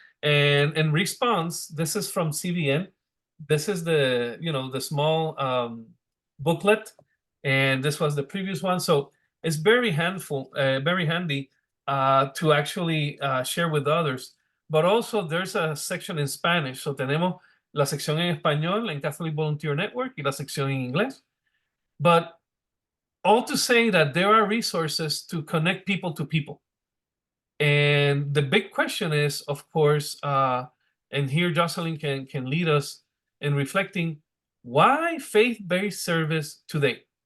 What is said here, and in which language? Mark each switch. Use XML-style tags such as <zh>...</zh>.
<en>And in response, this is from CVN. This is the small booklet, and this was the previous one. So it's very handy to actually share with others. But also there's a section in Spanish.</en> <es>So tenemos la sección en español en Catholic Volunteer Network y la sección en inglés.</es> <en>But all to say that there are resources to connect people to people. And the big question is, of course, and here Jocelyn can lead us in reflecting, why faith-based service today?</en>